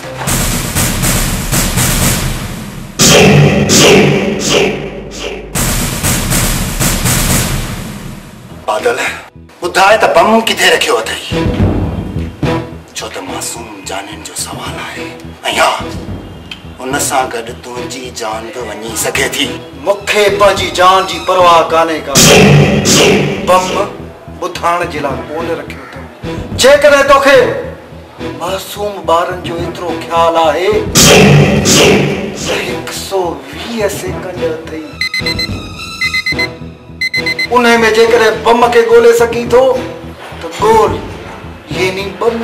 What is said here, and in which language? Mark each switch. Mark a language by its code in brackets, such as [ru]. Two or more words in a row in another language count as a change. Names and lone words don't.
[sd] बादल ॿुधाए त बम किथे रखियो अथई? छो त मासूम जाननि जो सवाल आहे ऐं हा, उन सां गॾु तुंहिंजी जान बि वञी सघे थी। मूंखे पंहिंजी जान जी परवाह कान्हे का। बम ॿुधाइण जे लाइ कोन रखियो अथई। जेकॾहिं तोखे मासूम ॿारनि जो एतिरो ख़्यालु आहे त 120 सेकंड अथई। उन में जेकॾहिं बम खे ॻोल्हे सघीं थो त ॻोल्ह, यानी बम।